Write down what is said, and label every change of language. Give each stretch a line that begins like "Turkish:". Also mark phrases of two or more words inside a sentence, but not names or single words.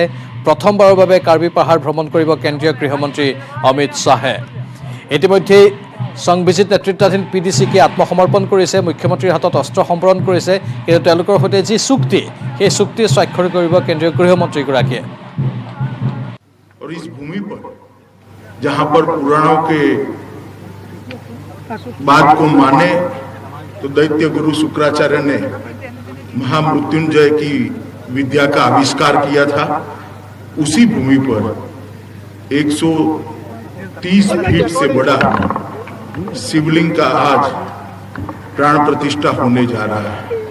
Assamese: প্ৰথমবাৰৰ বাবে কাৰ্বি পাহাৰ ভ্ৰমণ কৰিব কেন্দ্ৰীয় গৃহমন্ত্ৰী অমিত শ্বাহে। ইতিমধ্যেই সংবিজিত নেতৃত্বাধীন PDCK আত্মসমৰ্পণ কৰিছে, মুখ্যমন্ত্ৰীৰ হাতত অস্ত্ৰ সম্বৰণ কৰিছে। কিন্তু তেওঁলোকৰ সৈতে যি চুক্তি, সেই চুক্তি স্বাক্ষৰ কৰিব কেন্দ্ৰীয় গৃহমন্ত্ৰীগৰাকীয়ে।
Hindi: और इस भूमि पर जहां पर पुराणों के बात को माने तो दैत्य गुरु शुक्राचार्य ने महामृत्युंजय की विद्या का आविष्कार किया था। उसी भूमि पर 130 फीट से बड़ा शिवलिंग का आज प्राण प्रतिष्ठा होने जा रहा है।